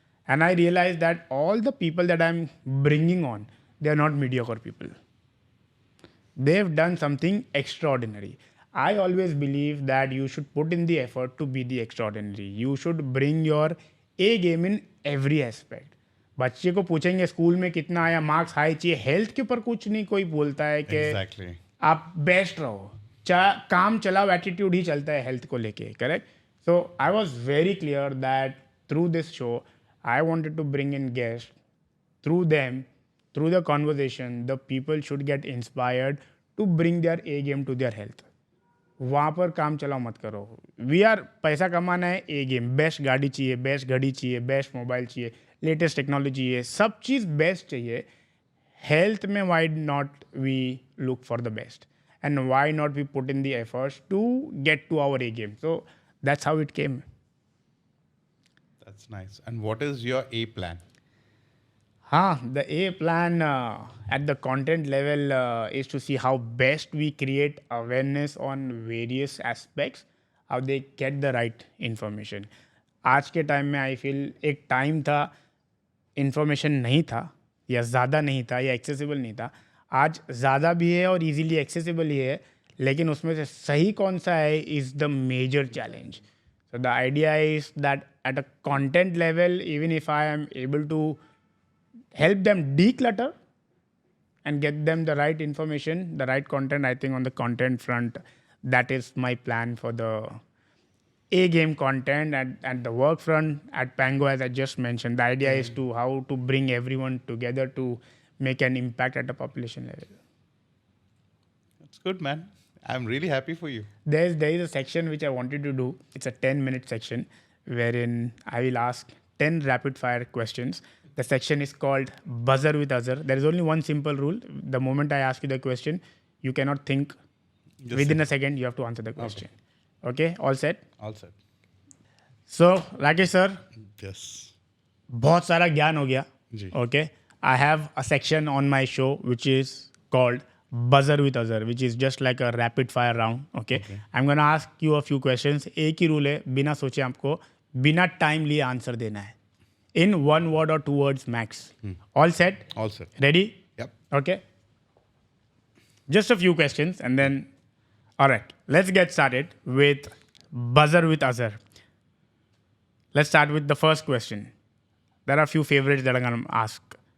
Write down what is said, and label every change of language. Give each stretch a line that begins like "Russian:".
English: And I realized that all the people that I'm bringing on, they are not mediocre people. They've done something extraordinary. I always believe that you should put in the effort to be the extraordinary. You should bring your A game in every aspect.
Hindi: बच्चे को पूछेंगे school में कितना आया, marks high चाहिए, health के ऊपर कुछ नहीं कोई बोलता है कि
English: Exactly.
Hindi: आप बेस्ट रहो, काम चलाओ एटीट्यूड ही चलता है हेल्थ को लेके, correct?
English: So I was very clear that through this show I wanted to bring in guests. Through them, through the conversation, the people should get inspired to bring their A game to their health.
Hindi: वहाँ पर काम चलाओ मत करो.
English: We are
Hindi: पैसा कमाना है, A game. Best गाड़ी चाहिए, बेस्ट घड़ी चाहिए, बेस्ट मोबाइल चाहिए, लेटेस्ट टेक्नोलॉजी चाहिए, सब चीज़ बेस्ट चाहिए. हेल्थ में
English: why not we look for the best? And why not we put in the efforts to get to our A game? So that's how it came. That's nice. And what is your A plan? The A plan at the content level is to see how best we create awareness on various aspects, how they get the right information. आज के time में I feel एक time था information नहीं था या ज़्यादा नहीं था या एक्सेसिबल नहीं था. आज ज़्यादा भी है और इजीली एक्सेसिबल ही है, लेकिन उसमें से सही कौन सा है is the major challenge. So the idea is that at a content level, even if I am able to help them declutter and get them the right information, the right content, I think on the content front, that is my plan for the A game content. At the work front, at Pango, as I just mentioned, the idea is to how to bring everyone together to make an impact at a population level. That's good, man. I'm really happy for you. There is a section which I wanted to do. It's a 10-minute section wherein I will ask 10 rapid fire questions. The section is called Buzzer with Azhar. There is only one simple rule. The moment I ask you the question, you cannot think. Within a second, you have to answer the question. Okay? All set? All set. So, Rakesh sir, Yes.
Hindi: बहुत सारा ज्ञान हो गया. जी.
English: Okay? I have a section on my show which is called Buzzer with Azhar, which is just like a rapid fire round. Okay? I'm going to ask you a few questions.
Hindi: एक ही rule है, बिना सोचे आपको बिना time लिए answer देना है.
English: in one word or two words max. All set? All set. Ready? Yep. Okay. Just a few questions and then, all right, let's get started with buzzer with Azhar. Let's start with the first question. There are a few favorites that I'm going to ask.